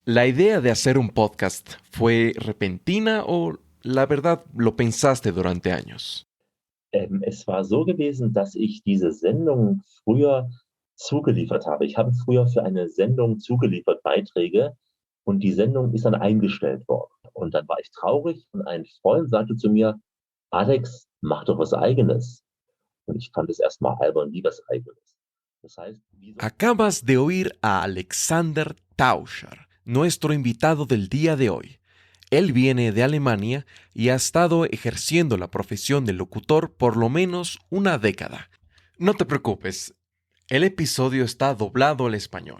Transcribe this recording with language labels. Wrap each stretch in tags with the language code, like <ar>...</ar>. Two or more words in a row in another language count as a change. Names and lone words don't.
<es>¿La idea de hacer un podcast fue repentina o la verdad lo pensaste durante años?</es> <de>Es war so gewesen, dass ich diese Sendung früher zugeliefert habe. Ich habe früher für eine Sendung zugeliefert Beiträge und die Sendung ist dann eingestellt worden. Und dann war ich traurig und ein Freund sagte zu mir: „Alex, mach doch was Eigenes.“ Und ich fand es erst mal albern, wie was Eigenes. Das heißt, wie soll</de> <es>Acabas de oír a Alexander Tauscher, nuestro invitado del día de hoy. Él viene de Alemania y ha estado ejerciendo la profesión de locutor por lo menos una década. No te preocupes, el episodio está doblado al español.</es>